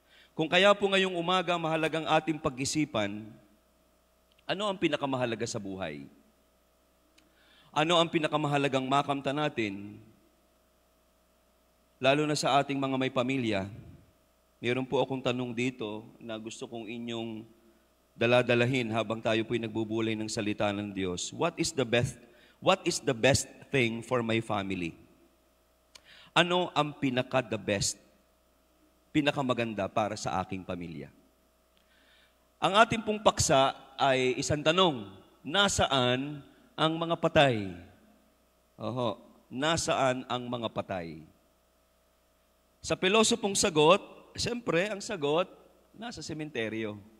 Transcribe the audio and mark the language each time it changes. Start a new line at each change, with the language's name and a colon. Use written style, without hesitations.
Filipino: Kung kaya po ngayong umaga, mahalagang ating pag-isipan, ano ang pinakamahalaga sa buhay? Ano ang pinakamahalagang makamta natin? Lalo na sa ating mga may pamilya. Meron po akong tanong dito na gusto kong inyong daladalahin habang tayo po'y nagbubulay ng salita ng Diyos.
English: What is the best thing for my family?
Filipino: Ano ang pinaka-the best, pinakamaganda para sa aking pamilya? Ang ating pong paksa ay isang tanong, nasaan ang mga patay? Nasaan ang mga patay? Sa pilosopong sagot, siyempre, ang sagot, nasa sementeryo.